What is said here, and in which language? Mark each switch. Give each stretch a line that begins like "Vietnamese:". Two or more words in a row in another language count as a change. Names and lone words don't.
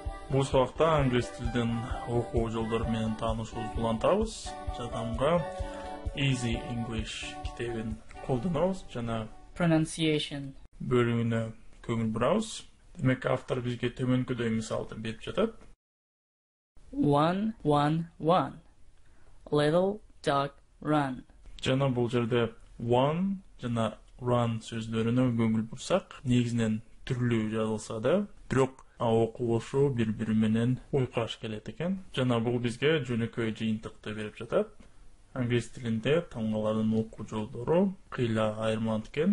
Kyrgyz: Бул сабакта англис тилинин окуу жолдору менен таанышуубузду улантабыз. Жадамга Easy English китебин колдонобуз жана
English: Pronunciation.
Kyrgyz: бөлүгүнө көңүл бурабыз. Демек автор бизге төмөнкүдөй мисалды берип жатат.
English: 1-1-1. Little dog run.
Kyrgyz: Жана бул жерде one жана run сөздөрүнө көңүл бурсак, негизинен түрлүү жазылса да, бирок окулушу бири-бири менен уйкаш келет экен. Жана бул бизге жөнөкөй жыйынтыкты берип жатат. Англис тилинде тамгалардын окуу жолдору кыйла айырмаланат экен.